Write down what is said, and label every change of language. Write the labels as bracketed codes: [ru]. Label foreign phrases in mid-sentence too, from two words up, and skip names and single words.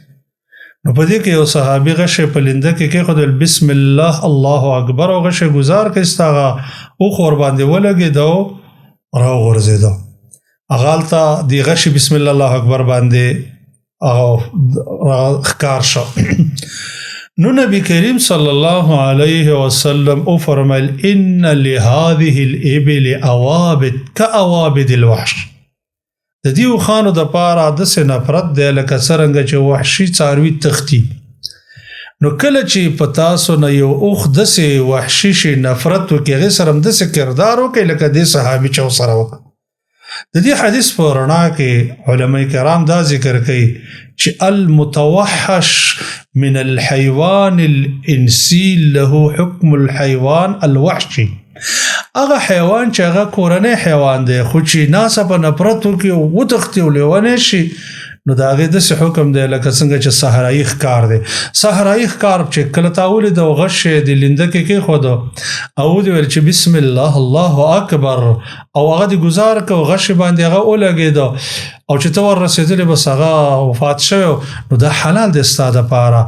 [ps] نو په دې کې یو صحابي غشې په لنده کې کېښودل، [ar] بسم الله الله اکبر، [ps] او غشې گزار کېست، هغه اوښ ورباندې ولګېده، راوغورځېده. هغه هلته د غشې [ar] بسم الله الله اکبر [ps] باندې هغه ښکار شو. نو نبی کریم [ar] صلی الله علیه وسلم [ps] او فرمایل [ar] ان لهذه الابل اوابد كاوابد الوحش، [ps] د دې اوښانو دپاره داسې نفرت دی لکه څرنګه چې وحشي څاروي تښتي. نو کله چې په تاسو نه یو اوښ داسې وحشي شي، نفرت وکړي، هغې سره هم داسې کردار وکړي لکه دې صحابي چې ورسره وکړه. د دې حدیث په رڼا کې علماء کرام دا ذکر کوي چې [ar] المتوحش من الحيوان الانسي له حکم الحيوان الوحشي، [ps] هغه حیوان چې هغه کورنی حیوان دی خو چې ناڅاپه نفرت وکړي او وتښتي او لیونی شي، نو د هغې داسې حکم دی لکه څنګه چې صحرایي ښکار دی. صحرایي ښکار چې کله تا ولید او غش یې د لنده کې کېښودو او ودې ویل چې [ar] بسم الله الله اکبر، [ps] او هغه دې ګزار کړه او غش باندې هغه ولګېده او چې ته وررسېدلې بس هغه وفات شوی، نو دا حلال دی ستا دپاره.